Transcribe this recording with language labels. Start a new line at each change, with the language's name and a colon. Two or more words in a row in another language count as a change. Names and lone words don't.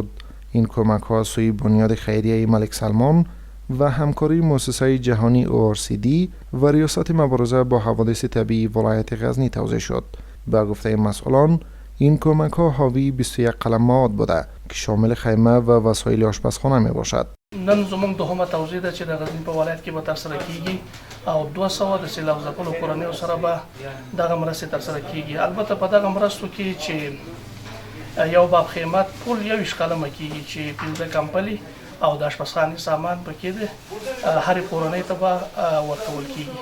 Persian: این کمک‌ها از سوی بنیاد خیریه ملک سلمان و همکاری مؤسسه جهانی ORCD و ریاست مبارزه با حوادث طبیعی ولایت غزنی توزیع شد. به گفته مسئولان، این کمک‌ها حاوی 21 قلم مواد بوده که شامل خیمه و وسایل آشپزخانه می باشد.
Pashto: نن زموږ دوهمه توزیع ده چې د غزنی په ولایت کې به ترسره کیږي او 200 د سیلاب ځپلو کورنیو سره به دغه مرستې ترسره کیږي. البته په دغه مرستو کې چې یو باب خیمات ټول 21 قلمه کیږي چې 15 کمپلي او د آشپزخانې سامان پکې ده، هر کورنۍ ته به ورکول کیږي.